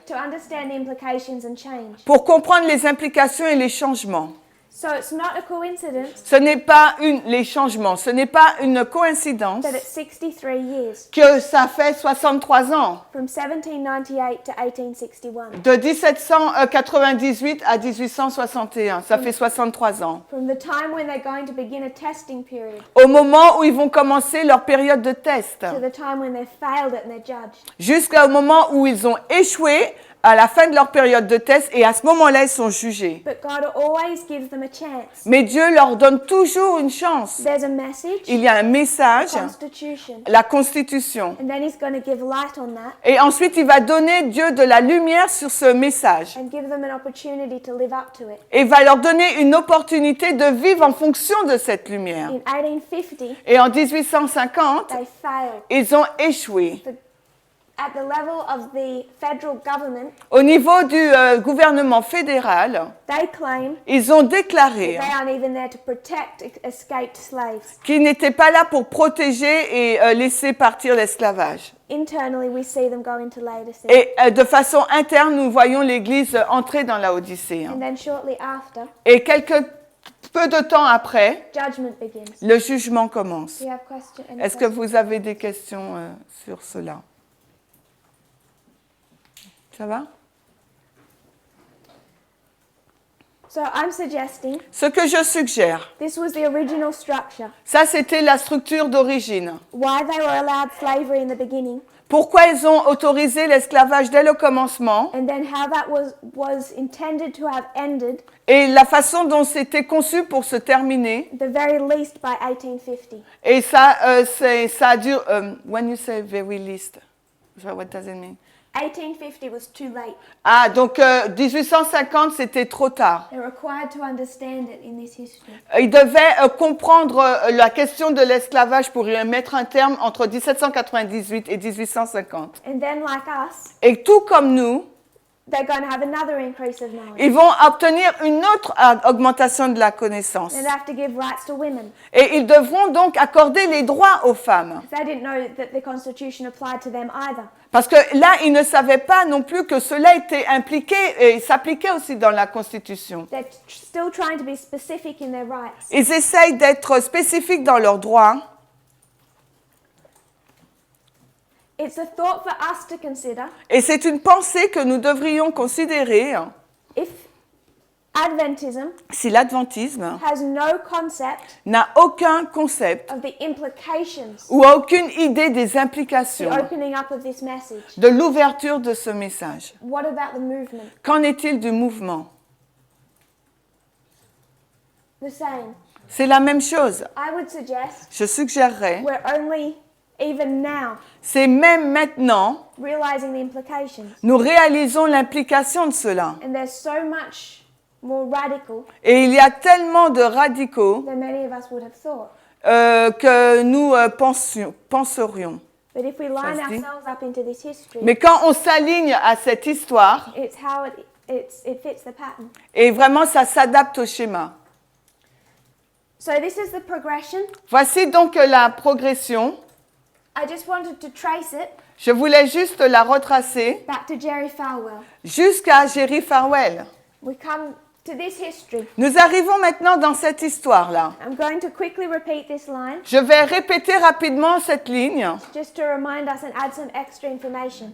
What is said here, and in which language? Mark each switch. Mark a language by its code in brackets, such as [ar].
[en] to understand the implications and change. [fr] pour comprendre les implications et les changements. [en] So it's not a coincidence [fr] Ce n'est pas les changements, ce n'est pas une coïncidence [en] that it's 63 years [fr] que ça fait 63 ans, [en] from 1798 to 1861, [fr] de 1798 à 1861, ça fait 63 ans. [en] from the time when they're going to begin a testing period [fr] Au moment où ils vont commencer leur période de test, [en] to the time when they've failed it and they're judged. [fr] jusqu'au moment où ils ont échoué à la fin de leur période de test, et à ce moment-là, ils sont jugés. [en] But God always gives them a chance. [fr] Mais Dieu leur donne toujours une chance. [en] There's a message, [fr] Il y a un message, [en] constitution, [fr] la Constitution. [en] and then he's going to give light on that [fr] Et ensuite, il va donner Dieu de la lumière sur ce message. [en] and give them an opportunity to live up to it. [fr] Et il va leur donner une opportunité de vivre en fonction de cette lumière. [en] In 1850, [fr] Et en 1850, [en] they failed. [fr] ils ont échoué. [en] At the level of the federal government, [fr] Au niveau du gouvernement fédéral, [en] they claim [fr] ils ont déclaré [en] they aren't even there to protect escaped slaves. [fr] qu'ils n'étaient pas là pour protéger et laisser partir l'esclavage. [en] Internally, we see them go into Laodicea. [fr] Et de façon interne, nous voyons l'Église entrer dans la Odyssée. [en] And then shortly after, [fr] Et peu de temps après, [en] judgment begins. [fr] le jugement commence. [en] Do you have any [fr] Est-ce que vous avez des questions sur cela? Ça va? [en] So I'm suggesting [fr] Ce que je suggère, [en] this was the original structure. [fr] ça c'était la structure d'origine. [en] Why they were allowed slavery in the beginning, [fr] Pourquoi ils ont autorisé l'esclavage dès le commencement [en] and then how that was intended to have ended, [fr] et la façon dont c'était conçu pour se terminer. [en] at the very least by 1850. [fr] Et ça, ça dure. [en] When you say very least, what does it mean? 1850 was too late. [fr] Ah, donc 1850, c'était trop tard. [en] They're required to understand it in this history. [fr] Ils devaient comprendre la question de l'esclavage pour y mettre un terme entre 1798 et 1850. [en] And then, like us, [fr] Et tout comme nous, [en] they're going to have another increase of knowledge. [fr] ils vont obtenir une autre augmentation de la connaissance. [en] They'd have to give rights to women. [fr] Et ils devront donc accorder les droits aux femmes. [en] They didn't know that the Constitution applied to them either. [fr] Parce que là, ils ne savaient pas non plus que cela était impliqué et s'appliquait aussi dans la Constitution. [en] They're still trying to be specific in their rights. [fr] Ils essayent d'être spécifiques dans leurs droits. [en] It's a thought for us to consider [fr] Et c'est une pensée que nous devrions considérer [en] if Adventism [fr] si l'adventisme [en] has no concept [fr] n'a aucun concept [en] of the implications, [fr] ou aucune idée des [en] the [fr] implications [en] opening up of this message. [fr] de l'ouverture de ce message. [en] What about the movement? [fr] Qu'en est-il du mouvement? [en] The same. [fr] C'est la même chose. [en] I would suggest [fr] Je suggérerais [en] we're only even now, [fr] C'est même maintenant, [en] realizing the implications. [fr] nous réalisons l'implication de cela. [en] And they're so much more radical [fr] Et il y a tellement de radicaux [en] than many of us would have thought. [fr] que nous penserions. [en] But if we line [fr] se dit. [en] ourselves up into this history, [fr] Mais quand on s'aligne à cette histoire, [en] it's how it fits the pattern. [fr] et vraiment ça s'adapte au schéma. [en] So this is the progression. [fr] Voici donc la progression. [en] I just wanted to trace it [fr] Je voulais juste la retracer [en] back to Jerry Falwell. [fr] jusqu'à Jerry Falwell. [en] We come to this history. [fr] Nous arrivons maintenant dans cette histoire-là. [en] I'm going to quickly repeat this line [fr] Je vais répéter rapidement cette ligne, [en] just to remind us and add some extra information.